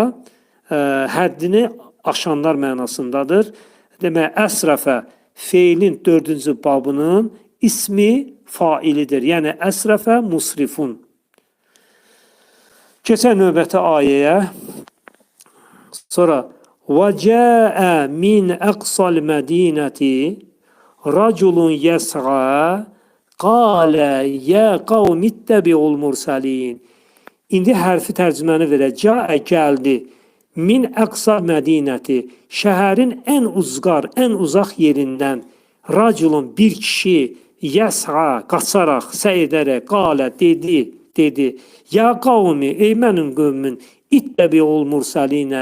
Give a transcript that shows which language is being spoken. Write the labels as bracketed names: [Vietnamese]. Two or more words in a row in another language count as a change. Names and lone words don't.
[Azerbaijani] Həddini aşanlar mənasındadır. Demək, əsrəfə feilin 4-cü babının ismi failidir. Yəni, [Arabic] أسرف مسرف. [Azerbaijani] Keçən növbəti ayəyə. [Arabic] Sonra وَجَاءَ مِنْ أَقْصَى الْمَد۪ينَةِ رَجُلٌ يَسْعَى قَالَ يَا قَوْمِ اتَّبِعُوا الْمُرْسَلِينَ. [Azerbaijani] İndi hərfi tərcüməni verək. Cəə gəldi. [Arabic] من أقصى المدينة. [Azerbaijani] Şəhərin ən uzqar, ən uzaq yerindən. Raculun bir kişi yəs'a, qaçaraq, səy edərək, qalə, dedi. [Arabic] يا قوم, [Azerbaijani] ey mənim qövmün, [Arabic] اتبعوا المرسلين.